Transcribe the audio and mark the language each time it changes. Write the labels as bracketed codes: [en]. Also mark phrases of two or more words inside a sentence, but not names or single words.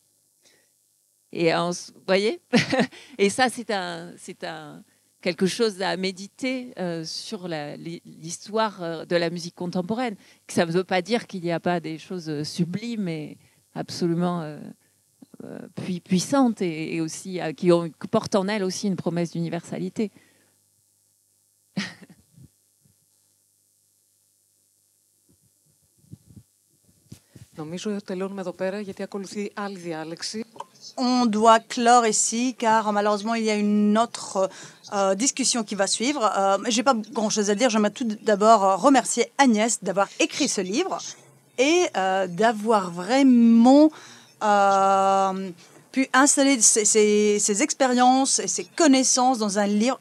[fr] Et vous voyez, et ça c'est quelque chose à méditer sur l'histoire de la musique contemporaine. Ça ne veut pas dire qu'il n'y a pas des choses sublimes et absolument puissantes et aussi qui portent en elles aussi une promesse d'universalité. [el] Νομίζω τελειώνουμε εδώ πέρα γιατί ακολουθεί άλλη διάλεξη. [fr] On doit clore ici car malheureusement il y a une autre discussion qui va suivre. Je n'ai pas grand-chose à dire. J'aimerais tout d'abord remercier Agnès d'avoir écrit ce livre et d'avoir vraiment pu installer ses expériences et ses connaissances dans un livre.